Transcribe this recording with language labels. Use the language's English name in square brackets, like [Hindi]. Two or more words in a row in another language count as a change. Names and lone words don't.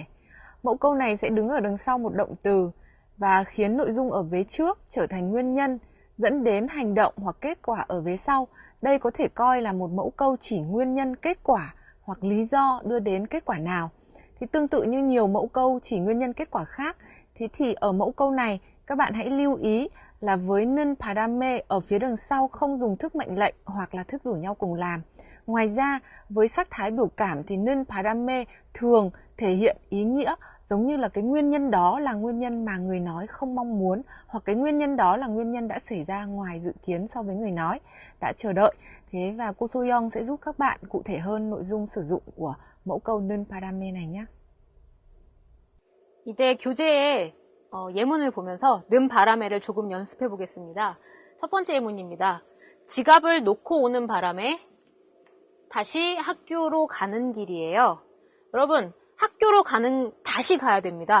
[Vietnamese] Mẫu câu này sẽ đứng ở đằng sau một động từ và khiến nội dung ở vế trước trở thành nguyên nhân dẫn đến hành động hoặc kết quả ở vế sau. Đây có thể coi là một mẫu câu chỉ nguyên nhân kết quả hoặc lý do đưa đến kết quả nào. Thì tương tự như nhiều mẫu câu chỉ nguyên nhân kết quả khác, thế thì ở mẫu câu này các bạn hãy lưu ý là với [Korean] 는 바람에 [Vietnamese] ở phía đằng sau không dùng thức mệnh lệnh hoặc là thức rủ nhau cùng làm. Ngoài ra, với sắc thái biểu cảm thì [Korean] 는 바람에 [Vietnamese] thường thể hiện ý nghĩa giống như là cái nguyên nhân đó là nguyên nhân mà người nói không mong muốn, hoặc cái nguyên nhân đó là nguyên nhân đã xảy ra ngoài dự kiến so với người nói đã chờ đợi. Thế và cô Soyoung sẽ giúp các bạn cụ thể hơn nội dung sử dụng của mẫu câu [Korean] 는 바람에 [Vietnamese] này nhé. [Korean] 이제 교재에 예문을 보면서 는 바람에를 조금 연습해 보겠습니다. 첫 번째 예문입니다. 지갑을 놓고 오는 바람에 다시 학교로 가는 길이에요. 여러분, 학교로 다시 가야 됩니다.